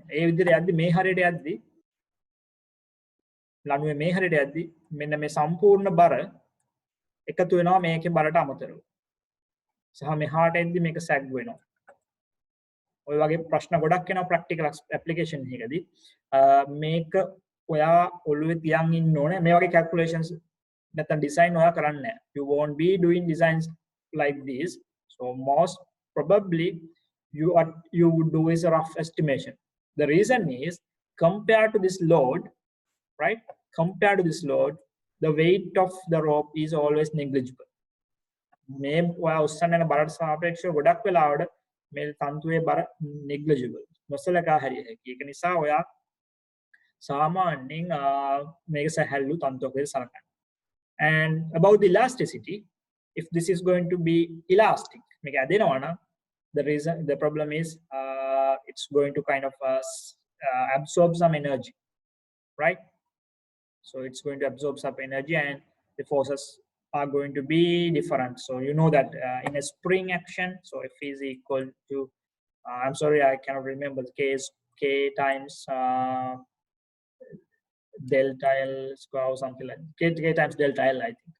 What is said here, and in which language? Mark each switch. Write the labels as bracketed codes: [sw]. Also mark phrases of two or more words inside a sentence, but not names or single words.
[si] ඒ විදිහට යද්දි මේ හරියට යද්දි ලණුවේ මේ හරියට යද්දි මෙන්න මේ සම්පූර්ණ බර එකතු වෙනවා මේකේ බරට අමතරව. සහ මෙහාට එද්දි මේක සැග් වෙනවා. ඔය වගේ ප්‍රශ්න ගොඩක් එනවා [en] practical application [si] එකකදී. මේක ඔයා ඔළුවේ තියන් ඉන්න ඕනේ. මේ වගේ කැල්කියුලේෂන්ස් නැත්නම් ඩිසයින් ඔයා කරන්නේ නැහැ. [en] You won't be doing designs like this. So most probably you would do is a rough estimation. The reason is compared to this load, right? Compared to this load, the weight of the rope is always negligible. [si] මේ ඔයා උස්සන්න යන බරට සාපේක්ෂව ගොඩක් වෙලාවට මේ තන්තුවේ බර negligible. නොසලකා හැරිය හැකියි. ඒක නිසා ඔයා සාමාන්‍යයෙන් මේක සැහැල්ලු තන්තුවක් විදිහට සලකන්න. [en] And about the elasticity, if this is going to be elastic, [si] මේක ඇදෙනවා නම් [en] the problem is it's going to kind of absorb some energy, right? So it's going to absorb some energy and the forces are going to be different. So you know that in a spring action, so F is equal to I'm sorry, I cannot remember the case, K times delta L square or something like K times delta L, I think.